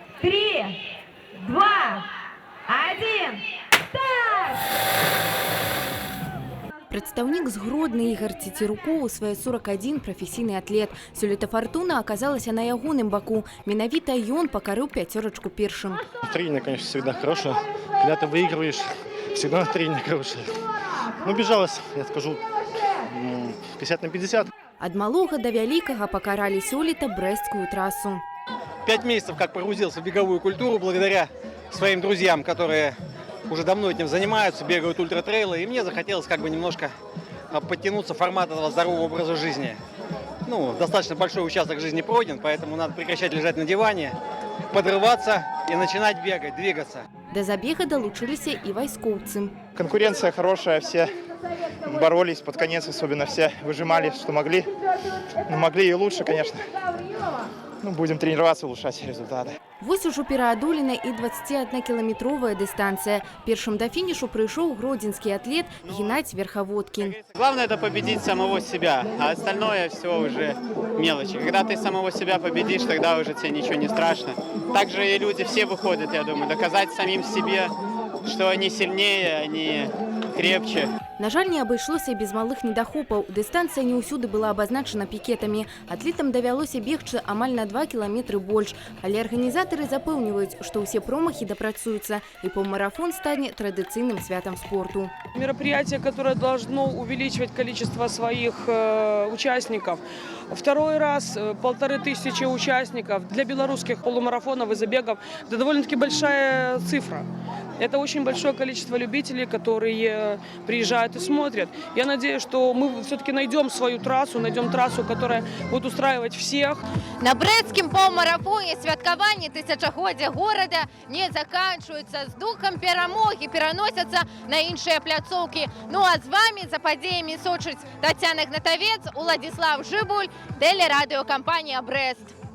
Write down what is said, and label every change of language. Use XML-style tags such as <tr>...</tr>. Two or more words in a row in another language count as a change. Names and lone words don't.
<be>3, 2, 1, старт! Прадстаўнік з Гродны Ігор Цецерукоў у свае 41 прафесійны атлет. Сёлета фартуна аказалася на ягоным баку. Менавіта ён пакарыў пяцёрачку першым.</be> <ru>Настроение, конечно, всегда хорошее. Когда ты выигрываешь, всегда настроение хорошее. Ну, бежалось, я скажу, 50 на 50.</ru> <be>Ад малога да вялікага пакаралі сёлета брэсцкую трасу.</be> <ru>5 месяцев как погрузился в беговую культуру благодаря своим друзьям, которые уже давно этим занимаются, бегают ультратрейлы. И мне захотелось как бы немножко подтянуться в формат этого здорового образа жизни. Ну, достаточно большой участок жизни пройден, поэтому надо прекращать лежать на диване, подрываться и начинать бегать, двигаться.</ru> <be>Да забега далучыліся і вайскоўцы.</be> <ru>Конкуренция хорошая, все боролись под конец, особенно все выжимали, что могли. Но могли и лучше, конечно. Ну, будем тренироваться, улучшать результаты.</ru> <be>Вось ужо пераадолена і 21-кіламетровая дыстанцыя. Першым да фінішу прыйшоў гродзенскі атлет Геннадзь Верховодкин.</be> <ru>Главное – это победить самого себя, а остальное все уже мелочи. Когда ты самого себя победишь, тогда уже тебе ничего не страшно. Также и люди все выходят, я думаю, доказать самим себе, что они сильнее, они крепче.</ru> <be>На жаль, не абышлося без малых недахопаў. Дыстанцыя не ўсюды была абазначана пікетамі. Атлетам давялося бегчы амаль на 2 кіламетры больш. Але арганізатары запэўніваюць, што ўсе промахі дапрацуюцца, і паўмарафон стане традыцыйным святам спорту.</be> <ru>Мероприятие, которое должно увеличивать количество своих участников. Второй раз 1500 участников. Для белорусских полумарафонов и забегов это довольно-таки большая цифра. Это очень большое количество любителей, которые приезжают и смотрят. Я надеюсь, что мы все-таки найдем свою трассу, найдем трассу, которая будет устраивать всех.</ru> <be>На брэсцкім паўмарафоне святкаванне тысячагоддзя горада не заканчиваются. С духом перамоги пераносятся на іншыя пляцоўкі. Ну а з вами за падзеямі сочыць Тацяна Гнатавец, Уладзіслав Жыбуль, тэлерадыёкампанія «Брэст».</be>